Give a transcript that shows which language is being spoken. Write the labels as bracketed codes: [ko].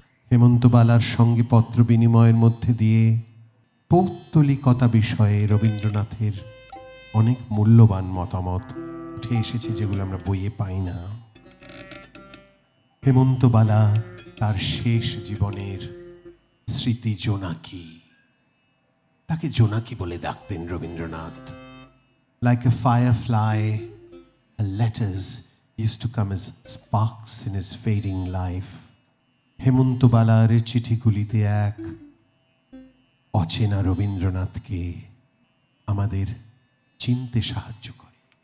[bn] হেমন্তবালার সঙ্গে পত্র বিনিময়ের মধ্যে দিয়ে পৌত্তলিকতা বিষয়ে রবীন্দ্রনাথের অনেক মূল্যবান মতামত উঠে এসেছে, যেগুলো আমরা বইয়ে পাই না। হেমন্তবালা তার শেষ জীবনের স্মৃতি জোনাকি। তাকে জোনাকি বলে ডাকতেন Rabindranath. [en] Like a firefly, her letters used to come as sparks in his fading life. [bn] হেমন্তবালার চিঠিগুলিতে এক অচেনা রবীন্দ্রনাথকে আমাদের চিনতে সাহায্য করে।